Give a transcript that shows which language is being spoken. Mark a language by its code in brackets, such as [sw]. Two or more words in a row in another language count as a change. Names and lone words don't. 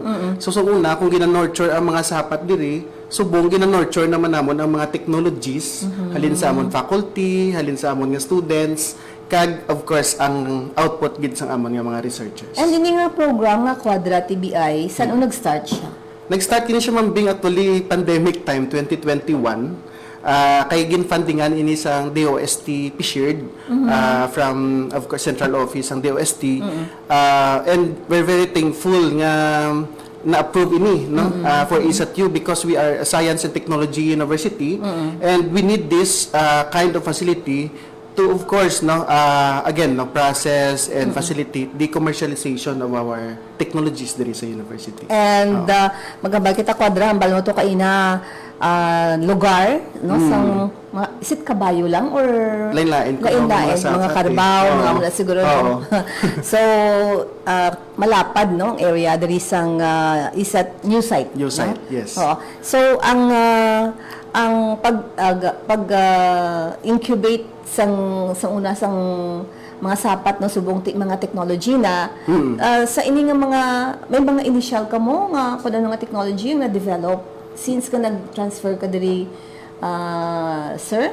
[hil] So sa una kung gina-nurture ang mga sapat diri, subong gina-nurture naman namon ang mga technologies, halin sa amon faculty, halin sa amon nga students, kag [en] of course [hil] ang output gid sang amon nga mga researchers. And ini nga program nga Quadra TBI, saan nag-start siya? Nag-start kini siya Ma'am Bing [en] actually pandemic time [hil] 2021. Kay ginfundingan ini sang [en] DOST PSHIELD from of course central office ang DOST and we're very thankful [hil] nga na-approve ini no [en] for ISAT-U because we are a science and technology university and we need this kind of facility to of course no again no process and facilitate the commercialization of our technologies [hil] diri sa [en] university. [hil] And magabay kita Quadra ang balmo to kay na lugar no sang [en] is it [hil] kabayo lang or Lain-lain. lain-lain, mga karabaw, Oo. mga mula siguro. Oo. So, malapad, no, ang area diri sang isat new site. [en] New site, [hil] no? [en] yes. [hil] Oo. So, ang incubate sang una sang mga sapat no subong mga technology na sa ini nga mga may mga initial ka mo nga kun ano nga technology nga develop since ka nag-transfer ka diri sir?